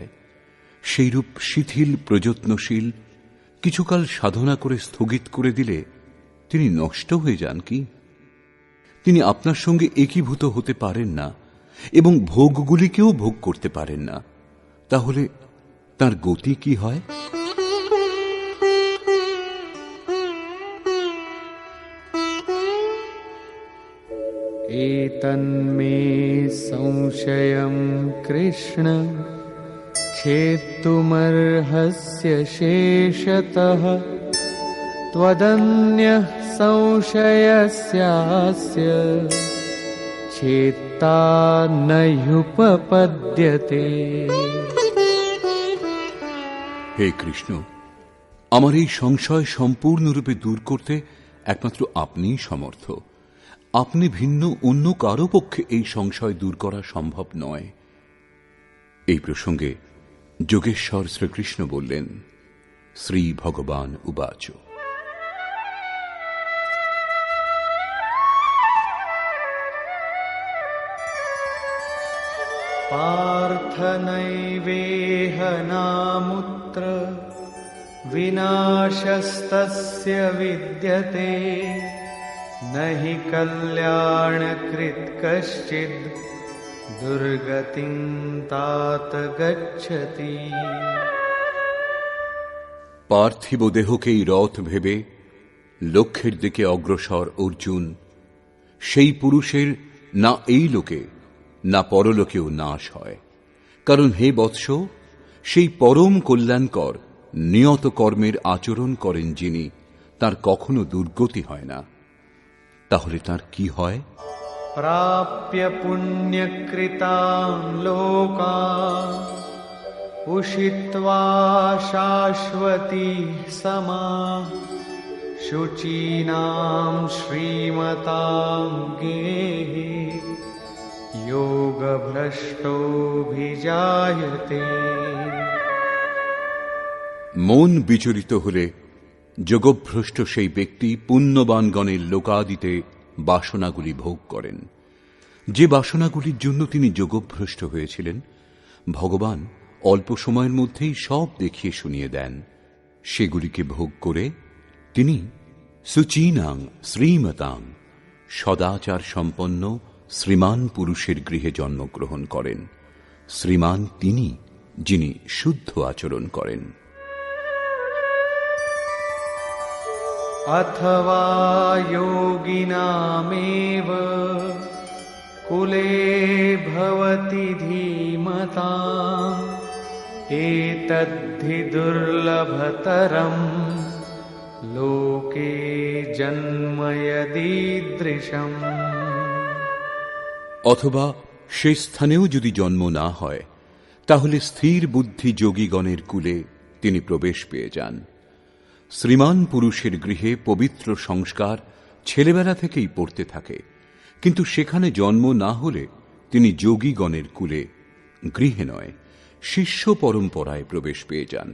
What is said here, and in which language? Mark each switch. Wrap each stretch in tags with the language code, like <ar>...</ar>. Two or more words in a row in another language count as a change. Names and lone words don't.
<bn>সেইরূপ শিথিল প্রযত্নশীল কিছুকাল সাধনা করে স্থগিত করে দিলে তিনি নষ্ট হয়ে যান কি? তিনি আপনার সঙ্গে একীভূত হতে পারেন না এবং ভোগগুলিকেও ভোগ করতে পারেন না। তাহলে তার গতি কি হয়?</bn> <sa>एतन्मे संशयं कृष्ण छेत्तुमर्हस्य शेषतः त्वदन्यः संशयस्यास्य छेत्ता नह्युपपद्यते।</sa> <bn>হে কৃষ্ণ, আমার এই সংশয় সম্পূর্ণরূপে দূর করতে একমাত্র আপনিই সমর্থ। আপনি ভিন্ন অন্য কারো পক্ষে এই সংশয় দূর করা সম্ভব নয়। এই প্রসঙ্গে যোগেশ্বর শ্রীকৃষ্ণ বললেন,</bn> <sa>শ্রী ভগবান উবাচ। पार्थ नैवेह नामुत्र विनाशस्तस्य विद्यते न हि कल्याणकृत् कश्चिद् दुर्गतिं तात गच्छति।</sa> <bn>পার্থিব দেহকেই রথ ভেবে লক্ষ্যের দিকে অগ্রসর অর্জুন, সেই পুরুষের না এই লোকে না পরলোকেও নাশ হয়। কারণ হে বৎস, সেই পরম কল্যাণকর নিয়ত কর্মের আচরণ করেন যিনি, তার কখনো দুর্গতি হয় না। তাহলে তার কি হয়?</bn> <sa>प्राप्य पुण्यकृतान् लोकान् उषित्वा शाश्वती समाः शुचीनां श्रीमतां गेहे योगभ्रष्टोऽभिजायते।</sa> <bn>মন বিচলিত হলে যোগভ্রষ্ট সেই ব্যক্তি পুণ্যবানগণের লোকাদিতে বাসনাগুলি ভোগ করেন। যে বাসনাগুলির জন্য তিনি যোগভ্রষ্ট হয়েছিলেন, ভগবান অল্প সময়ের মধ্যেই সব দেখিয়ে শুনিয়ে দেন। সেগুলিকে ভোগ করে তিনি</bn> <sa>সুচীনাং শ্রীমতাং</sa> <bn>সদাচার সম্পন্ন শ্রীমান পুরুষের গৃহে জন্মগ্রহণ করেন। শ্রীমান তিনি, যিনি শুদ্ধ আচরণ করেন।</bn> <sa>अथवा योगिनामेव कुले भवति धीमताम् एतद्धि दुर्लभतरम् लोके जन्म यदीदृशम्।</sa> <bn>অথবা সেই স্থানেও যদি জন্ম না হয়, তাহলে স্থির বুদ্ধি যোগীগণের কুলে তিনি প্রবেশ পেয়ে যান। শ্রীমান পুরুষের গৃহে পবিত্র সংস্কার ছেলেবেলা থেকেই পড়তে থাকে, কিন্তু সেখানে জন্ম না হলে তিনি যোগীগণের কুলে, গৃহে নয়, শিষ্য পরম্পরায় প্রবেশ পেয়ে যান।</bn>